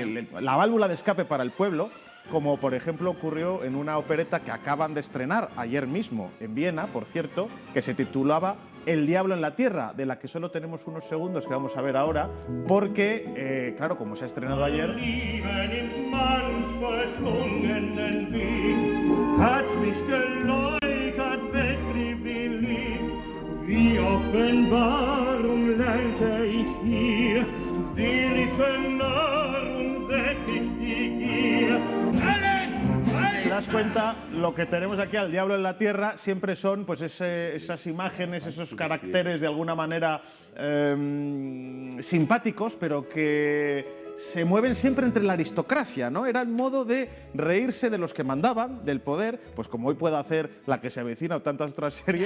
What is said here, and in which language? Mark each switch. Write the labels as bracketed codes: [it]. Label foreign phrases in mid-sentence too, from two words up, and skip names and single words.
[es] la válvula de escape para el pueblo, como por ejemplo ocurrió en una opereta que acaban de estrenar ayer mismo en Viena, por cierto, que se titulaba El diablo en la tierra, de la que solo tenemos unos segundos que vamos a ver ahora, porque, claro, como se ha estrenado ayer... [de] Hat mich geläutert Weltprivileg, wie Offenbarung lernte ich hier, seelische Nahrung sättigt die Gier. Alles! [es] ¿Te das cuenta? Lo que tenemos aquí al diablo en la tierra siempre son pues esas imágenes, esos caracteres de alguna manera simpáticos, pero que se mueven siempre entre la aristocracia, ¿no? Era el modo de reírse de los que mandaban, del poder, pues como hoy puede hacer La que se avecina o tantas otras series,